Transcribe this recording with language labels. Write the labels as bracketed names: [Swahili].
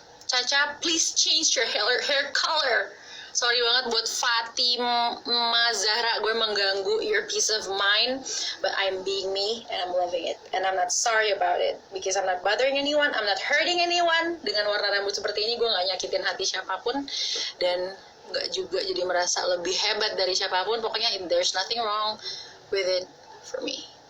[English] Caca, please change your hair color. Sorry [Indonesian] banget buat Fatima Zahra, gue mengganggu [English] your peace of mind, but I'm being me and I'm loving it, and I'm not sorry about it because I'm not bothering anyone, I'm not hurting anyone. [Indonesian] Dengan warna rambut seperti ini gue nggak nyakitin hati siapapun dan nggak juga jadi merasa lebih hebat dari siapapun. [English] Pokoknya there's nothing wrong with it for me.